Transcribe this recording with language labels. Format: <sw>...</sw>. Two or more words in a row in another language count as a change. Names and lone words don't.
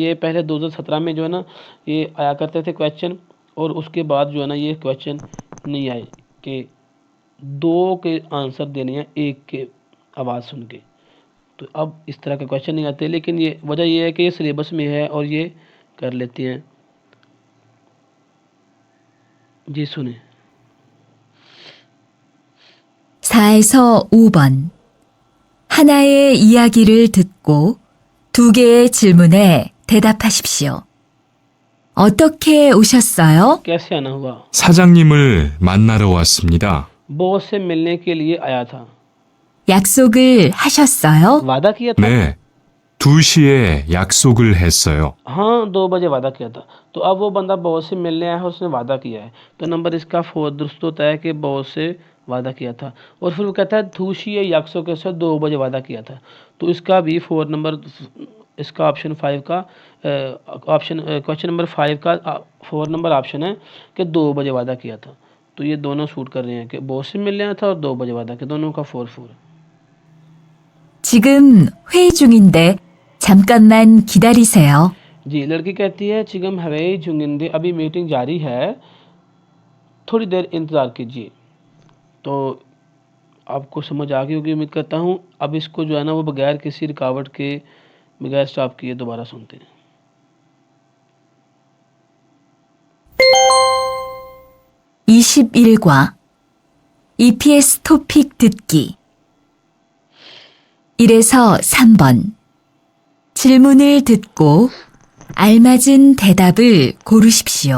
<hi>ये पहले 2017 में जो है ना ये आया करते थे क्वेश्चन, और उसके बाद जो है ना ये क्वेश्चन नहीं आए कि 2 के आंसर देने हैं एक के आवाज़ सुन के। तो अब इस तरह के क्वेश्चन नहीं आते, लेकिन ये वजह ये है कि ये सिलेबस में है और ये कर लेते हैं जी। सुने</hi> <ko>4에서 5번. 하나의 이야기를 듣고 2개의 질문에 대답하십시오. 어떻게 오셨어요?</ko> <hi>कैसे आना हुआ,</hi> <ko>사장님을 만나러 왔습니다.</ko> <hi>बॉस से मिलने के लिए आया था,</hi> <ko>약속을 하셨어요?</ko> <hi>वादा किया था,</hi> <ko>네, 2시에 약속을 했어요.</ko> <hi>हाँ 2 बजे वादा किया था। तो अब वो बंदा बॉस से मिलने आया है, उसने वादा किया है, तो नंबर इसका 4 दुरुस्त होता है कि बॉस से वादा किया था। और फिर वो कहता है थूशी या यक्सों के साथ 2 बजे वादा किया था, तो इसका भी 4 नंबर, इसका ऑप्शन 5 का ऑप्शन</hi> <en>question number</en> <hi>5 का 4</hi> <en>number option</en> <hi>है कि 2 बजे वादा किया था। तो ये दोनों सूट कर रहे हैं कि बॉस से मिलने आया था और 2 बजे वादा किया, दोनों का 4-4।</hi> <ko>지금 회의 중인데 잠깐만 기다리세요.</ko> <hi>जी लड़की कहती है</hi> <ko>지금 회의 중인데</ko> <hi>अभी मीटिंग जारी है, थोड़ी देर इंतज़ार कीजिए। तो आपको समझ आ गई होगी उम्मीद करता हूँ। अब इसको जो है ना वो बगैर किसी रुकावट के, बगैर स्टॉप किए दोबारा सुनते हैं।</hi> <ko>21과 EPS 토픽 듣기 1에서 3번. 질문을 듣고 알맞은 대답을 고르십시오.</ko>